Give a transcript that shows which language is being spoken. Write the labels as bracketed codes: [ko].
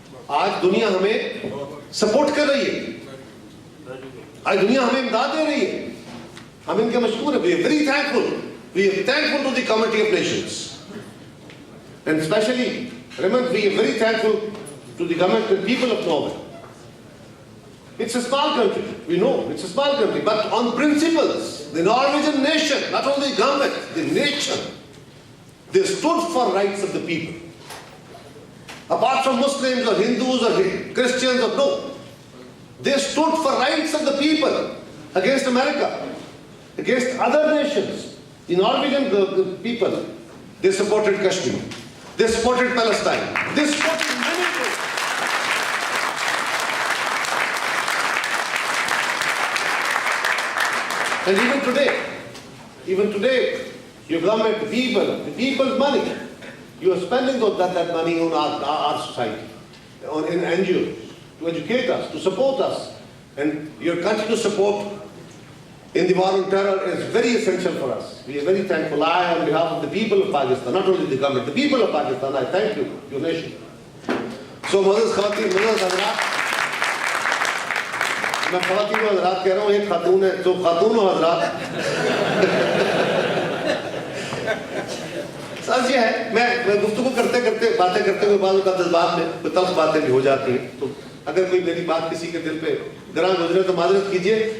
[hi] आज दुनिया हमें सपोर्ट कर रही है, आज दुनिया हमें इमदाद दे रही है, हम इनके मशहूर हैं। [en] We are very thankful, we are thankful to the committee of nations, and especially remember, we are very thankful to the government and people of Norway. It's a small country, we know it's a small country, but on principles, the Norwegian nation, not only government, the nation, they stood for rights of the people. Apart from Muslims or Hindus or Christians or no, they stood for rights of the people against America, against other nations. The Norwegian people, they supported Kashmir, they supported Palestine, they supported many things. And even today, your government, the people's money, you are spending that money on our society, in NGOs, to educate us, to support us. And your continued support in the war on terror is very essential for us. We are very thankful. I, on behalf of the people of Pakistan, not only the government, the people of Pakistan, I thank you, your nation. [hi] So, Moses Khawateen, Moses Hazrat, मैं ख़वातीन व हज़रात कह रहा हूँ, एक खातून है, तो खातून व हज़रात सच ये है, मैं गुफ्तगू करते करते बातें करते हुए बाद जज्बात में कोई तल्ख बातें भी हो जाती हैं, तो अगर कोई मेरी बात किसी के दिल पे गरां गुजरे तो माजरत कीजिए।